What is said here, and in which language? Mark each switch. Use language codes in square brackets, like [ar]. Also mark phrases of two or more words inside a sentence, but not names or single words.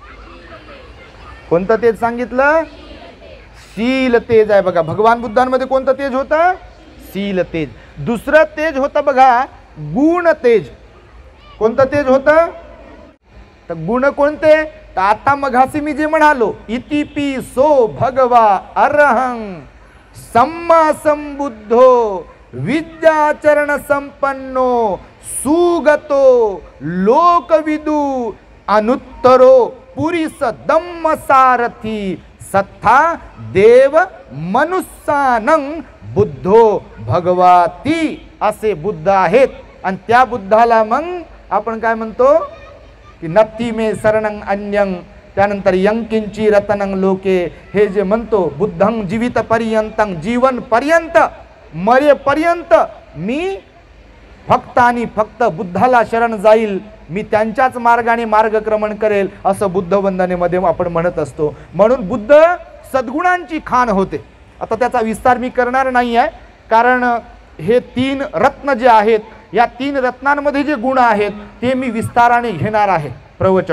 [mr] कोणतं तेज सांगितलं? शील तेज आहे बघा। भगवान बुद्धांमध्ये कोणतं तेज होतं? शील तेज। दुसरं तेज होतं बघा गुण तेज। कोणतं तेज होतं? तर गुण कोणते? तर आता मघासी मी जे म्हणालो, [pi] इतिपि सो भगवा अरहं सम्मा संबुद्धो विद्याचरण संपन्नो सुगतो लोकविदु अनुत्तरो पुरीस दम्म सारथी सत्था देव मनुष्यानं बुद्धो भगवाती, [mr] असे बुद्ध आहेत। आणि त्या बुद्धाला मग आपण काय म्हणतो की [pi] नत्थी मे शरणं अन्यं, [mr] त्यानंतर [pi] यंकिंची रतनं लोके, [mr] हे जे म्हणतो [pi] बुद्धं जीवित पर्यंतं, [mr] जीवन पर्यंत मरेपर्यंत मी फक्त आणि फक्त बुद्धाला शरण जाईल, मी त्यांच्याच मार्गाने मार्गक्रमण करेल, असं बुद्ध वंदनेमध्ये आपण म्हणत असतो। म्हणून बुद्ध सद्गुणांची खाण होते। आता त्याचा विस्तार मी करणार नाही आहे, कारण हे 3 रत्न जे आहेत, या 3 रत्नांमध्ये जे गुण आहेत ते मी विस्ताराने घेणार आहे प्रवचन।